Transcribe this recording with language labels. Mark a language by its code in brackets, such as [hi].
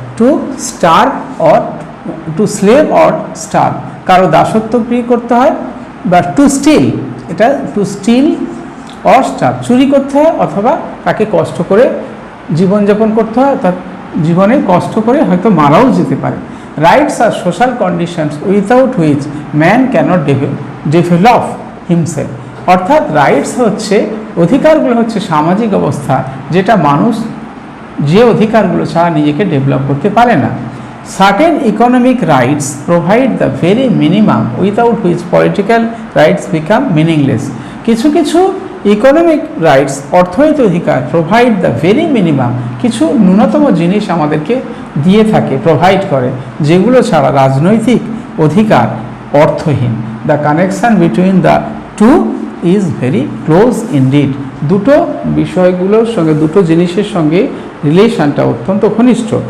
[en] to starve or to slave or starve, [bn] কারো দাসত্ব করতে হয়, বা টু স্টিল, এটা টু স্টিল অর স্টার, চুরি করতে হয় অথবা তাকে কষ্ট করে জীবনযাপন করতে হয়, অর্থাৎ জীবনে কষ্ট করে হয়তো মারাও যেতে পারে। [en] rights are social conditions without which man cannot develop himself, [bn] অর্থাৎ রাইটস হচ্ছে, অধিকারগুলো হচ্ছে সামাজিক অবস্থা যেটা মানুষ যে অধিকারগুলো ছাড়া নিজেকে ডেভেলপ করতে পারে না। [en] Certain economic rights provide the very minimum without which political rights become meaningless. [bn] কিছু কিছু ইকোনমিক রাইটস, অর্থনৈতিক অধিকার, [en] provide the very minimum, [bn] কিছু ন্যূনতম জিনিস আমাদেরকে দিয়ে থাকে, প্রোভাইড করে, যেগুলো ছাড়া রাজনৈতিক অধিকার অর্থহীন। [en] the connection between the two is very close indeed, [bn] দুটো বিষয়গুলোর সঙ্গে, দুটো জিনিসের সঙ্গে রিলেশনটা অত্যন্ত ঘনিষ্ঠ।